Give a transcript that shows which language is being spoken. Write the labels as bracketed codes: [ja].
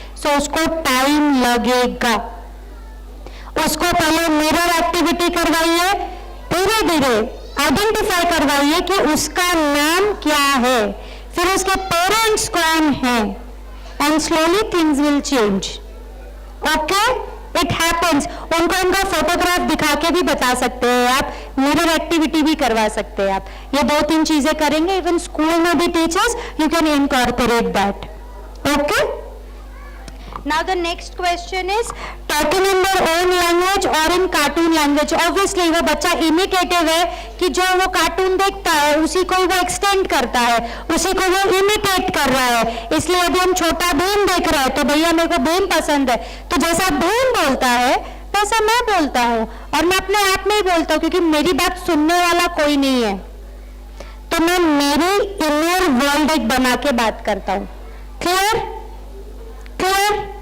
[hi] सो उसको टाइम लगेगा। उसको पहले मिरर एक्टिविटी करवाइए, धीरे धीरे आइडेंटिफाई करवाइए कि उसका नाम क्या है, फिर उसके पेरेंट्स कौन हैं, [en] And slowly things will change. Okay, it happens. [hi] उनको उनका फोटोग्राफ दिखा के भी बता सकते हैं आप, मिरर एक्टिविटी भी करवा सकते हैं आप। ये 2-3 चीजें करेंगे, इवन स्कूल में भी teachers, [en] You can incorporate that. Okay, now the next question is talking in their own language or in cartoon language. [hi] obviously वो बच्चा इमिटेटिव है कि जो वो कार्टून देखता है उसी को वो एक्सटेंड करता है, उसी को वो इमिटेट कर रहा है। इसलिए अभी हम छोटा भीम देख रहे हैं तो भैया मेरे को भीम पसंद है, तो जैसा भीम बोलता है वैसा मैं बोलता हूँ, और मैं अपने आप में ही बोलता हूँ क्योंकि मेरी बात सुनने वाला कोई नहीं है, तो मैं मेरी इनर वर्ल्ड एक बना के बात करता हूँ। क्लियर? क्लियर?